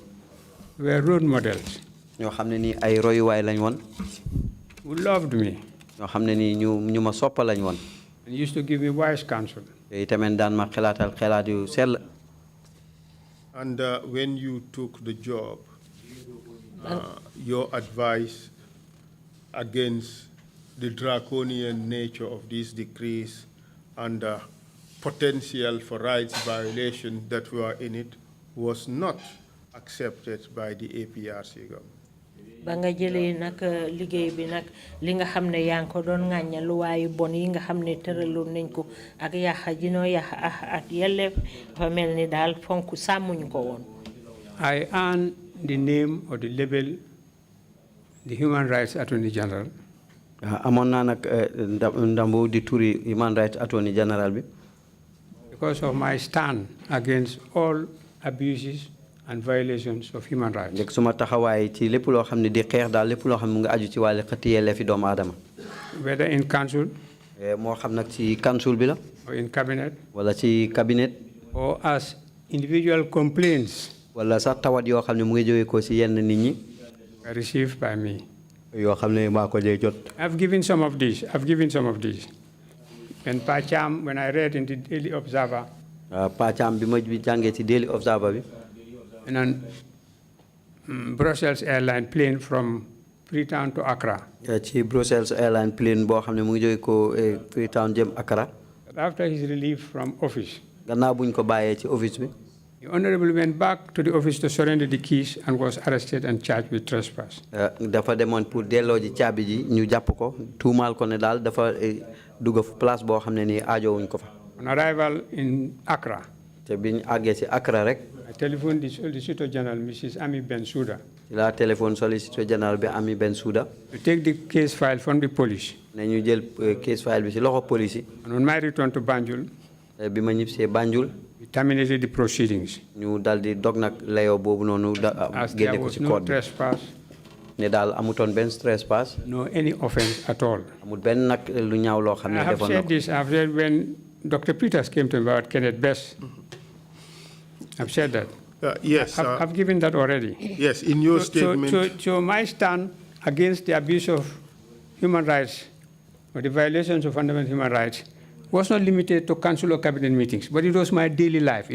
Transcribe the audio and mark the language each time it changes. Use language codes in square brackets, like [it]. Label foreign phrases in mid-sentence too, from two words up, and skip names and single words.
[en] Were role models. [wo] ñoo xam ne nii ay royuwaay lañ woon. [en] Who loved me. [wo] ñoo xam ne nii ñu ma soppa lañ woon. [en] And used to give me wise counsel. [wo] te itamit daan ma xelaatal xelaat yu sell. [en] And when you took the job, your advice against the draconian nature of these decrees and the potential for rights violation that were in it was not accepted by the APRC government. [wo] ba nga jëlee nag liggéey bi nag li nga xam ne yaa ngi ko doon ŋàñña luwaayu bon yi nga xam ne tëraloon nañ ko ak yàqa jinoo yàqa ak yelleef dafa mel ni daal fonk sàmmuñ ko woon. [en] I earned the name or the label the Human Rights Attorney General. [wo] amoon naa nag ndambu di turi [en] Human Rights Attorney General [wo] bi. [en] Because of my stand against all abuses and violations of human rights. [wo] léegi suma taxawaay ci lépp loo xam ne di xeex daal lépp loo xam ne mu nga aju ci wàllu xëtti yelleefi doomu aadama. [en] Whether in council. [wo] moo xam nag ci council bi la. [en] Or in cabinet. [wo] wala ci cabinet. [en] Or as individual complaints. [wo] wala sax tawat yoo xam ne mu ngi jógee ko ci yenn nit ñi. [en] Received by me. [wo] yoo xam ne maa ko dee jot. [en] I've given some of these. And Pacham, when I read in the Daily Observer. [wo] Pacham bi ma jàngee ci Daily Observer bi. [en] And on Brussels airline plane from Freetown to Accra. [wo] ci [en] Brussels airline plane [wo] boo xam ne mu ngi jógee ko Freetown jëm Accra. [en] After his relief from office. [wo] gannaaw buñ ko bàyyee ci office bi. [en] The Honorable went back to the office to surrender the keys and was arrested and charged with trespass. [wo] dafa demoon pour delloo ji caabi ji ñu jàpp ko tuumaal ko ne daal dafa dugg place boo xam ne nii aajowuñ ko fa. [en] On arrival in Accra. [wo] te biñ àggee ci Accra rek. [en] I telephoned the Solicitor General, Mrs. Ami Bensouda. [wo] la téléphone [en] Solicitor General [wo] bi Ami Bensouda. [en] To take the case file from the police. [wo] ne ñu jël [en] case file [wo] bi ci loxo police yi. [en] And on my return to Banjul. [wo] bi ma ñibbisee Banjul. [en] We terminated the proceedings. [wo] ñu dal di dog nag layoo boobu noonu génne ko ci code bi. [en] Trespass. [wo] ne daal amutoon benn trespass. [en] No any offense at all. [wo] amul benn nag lu ñaaw loo xam ne defoon na ko. [en] I have said when Dr. Peters came to me about Kenneth Best. I've said that. Yes. I've given that already. Yes, in your statement. So my stand against the abuse of human rights or the violations of fundamental human rights was not limited to council or cabinet meetings, but it was my daily life.